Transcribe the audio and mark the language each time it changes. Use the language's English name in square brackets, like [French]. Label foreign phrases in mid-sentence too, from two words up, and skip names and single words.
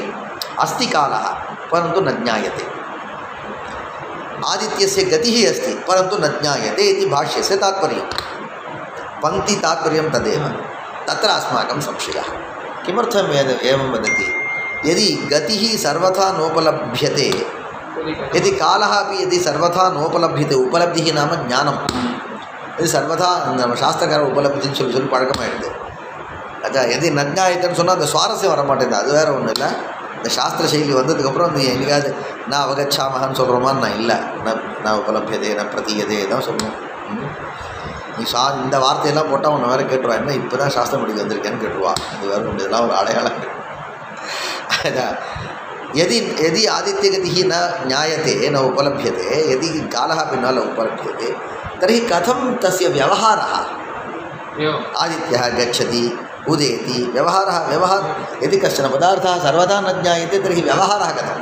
[Sanskrit] अस्ति कालः परन्तु न ज्ञायते आदित्यस्य गतिः अस्ति परन्तु न ज्ञायते इति भाष्यस्य तात्पर्यं पङ्क्तितात्पर्यं तदेव तत्र अस्माकं संशयः किमर्थम् एवं वदति यदि गतिः सर्वथा नोपलभ्यते यदि कालः अपि यदि सर्वथा नोपलभ्यते उपलब्धिः नाम ज्ञानं यदि सर्वथा शास्त्रकार [Tamil] उपलब्धिன்னு சொல்லி பழக்கமாயிடுது அதான் [Sanskrit] यदि न ज्ञायतेன்னு [Tamil] சொன்னால் அந்த சுவாரஸ்யம் வர மாட்டேங்குது அது வேறு ஒன்றும் இல்லை இந்த சாஸ்திர சைலி வந்ததுக்கப்புறம் அந்த எங்கேயாவது நான் அவகச்சாமகன்னு சொல்கிறோமான்னு நான் இல்லை நான் உபலபியதே நான் பிரதீயதே தான் சொல்லணும் நீ இந்த வார்த்தையெல்லாம் போட்டால் உன்னை வேறு கேட்டுருவா என்ன இப்போ தான் சாஸ்திரம் படிக்க வந்திருக்கேன்னு கேட்டுருவா இது வேறு ஒன்று இதெல்லாம் ஒரு அடையாளம் [Sanskrit] यदि आदित्यगतिः न ज्ञायते न उपलभ्यते यदि कालः अपि न उपलभ्यते तर्हि कथं तस्य व्यवहारः आदित्यः गच्छति उदेति व्यवहारः यदि कश्चन पदार्थः सर्वदा न ज्ञायते तर्हि व्यवहारः कथं